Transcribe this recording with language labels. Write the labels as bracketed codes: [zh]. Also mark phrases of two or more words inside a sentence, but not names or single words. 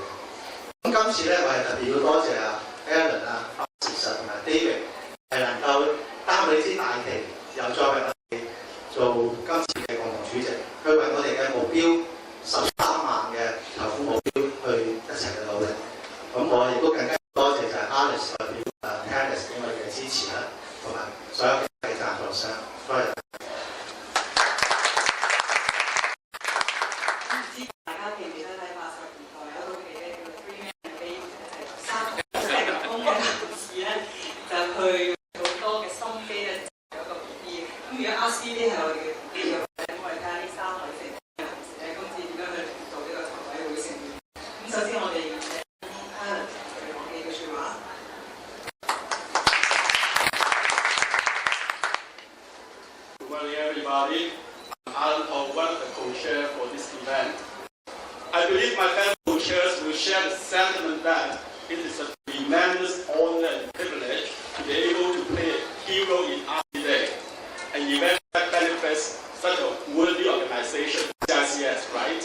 [yue] 咁今次咧，我係特別要多謝Alan Francis 同埋 David 係能夠擔起呢支大旗，又再為我哋做今次嘅共同主席，去為我哋嘅目標13萬嘅籌款目標去一齊去努力。咁我亦都更加多謝就係 Alice 代表Alice 俾我哋嘅支持啦，同埋所有嘅贊助商，多謝。唔知大家記唔記得喺80年代有套戲咧叫做《Three Men and a Baby》，就係三個成功嘅男士咧，就去好多嘅心機咧，有一個 BB。咁如果 RCD 係我哋嘅 BB 嘅話咧，咁我哋睇下呢3位成功嘅男士咧，今次點樣去做呢個籌委會成員。咁首先我哋請 Alan 嚟講幾句説話。 [en] Good morning, everybody. I'm Alan Ho, one of the co-chairs for this event. I believe my fellow co-chairs will share the sentiment that it is a tremendous honor and privilege to be able to play a key role in RC Day, an event that benefits such a worthy organization, CICS, right?